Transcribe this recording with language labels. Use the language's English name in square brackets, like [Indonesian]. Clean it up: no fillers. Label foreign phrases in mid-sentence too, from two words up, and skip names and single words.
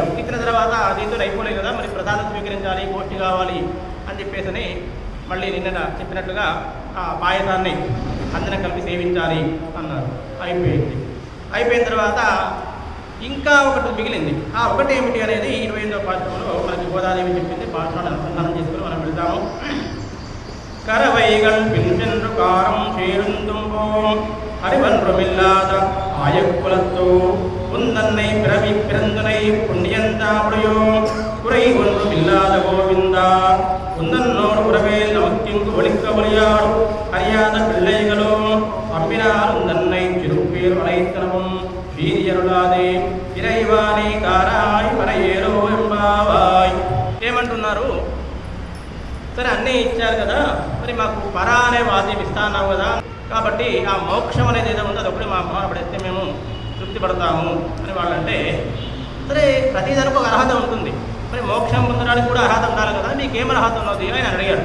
[Telugu] ఇచ్చిన తర్వాత దీంతో అయిపోలేదు కదా, మరి ప్రసాదం స్వీకరించాలి, గోష్ఠి కావాలి అని చెప్పేసి మళ్ళీ నిన్న చెప్పినట్టుగా ఆ పాయసాన్ని అందరం కలిపి సేవించాలి అన్నారు. అయిపోయిన తర్వాత ఇంకా ఒకటి మిగిలింది. ఆ ఒకటి ఏమిటి అనేది 28వ పాఠంలో మనకి గోదాదేవి చెప్పింది. పాఠాలను అనుసంధానం చేసుకుని మనం వెళ్తాము. [Tamil] கரவைகள் பின் சென்று காரம் சேருந்தும்போம் அறிவன்றுமில்லாத ஆயக்குலத்தோ உந்தன்னை பிறவி பிறந்தனை புண்ணியந்தாவுடையோ குறை ஒன்றுமில்லாத கோவிந்தா உந்தன்னோடு உறவே நமக்கிங்கு ஒழிக்க ஒளியாடும் அறியாத பிள்ளைகளோ அப்பினால் உந்தன்னை சிறுப்பேர் வளைத்தனமும் வீரியருளாதே இறைவானை காராய் மறையேரோ ఎంబావాయ్. [Telugu] ఏమంటున్నారు? సరే అన్నీ ఇచ్చారు కదా, మరి మాకు పరా అనే వాద్యం ఇస్తా అన్నావు కదా, కాబట్టి ఆ మోక్షం అనేది ఏదో ఉందో అది ఒకటి మా అమ్మ పడితే మేము తృప్తి పడతాము అని వాళ్ళంటే, సరే ప్రతిదానికి ఒక అర్హత ఉంటుంది, మరి మోక్షం పొందడానికి కూడా అర్హత ఉండాలి కదా, మీకేం అర్హత ఉన్నది అని ఆయన అడిగాడు.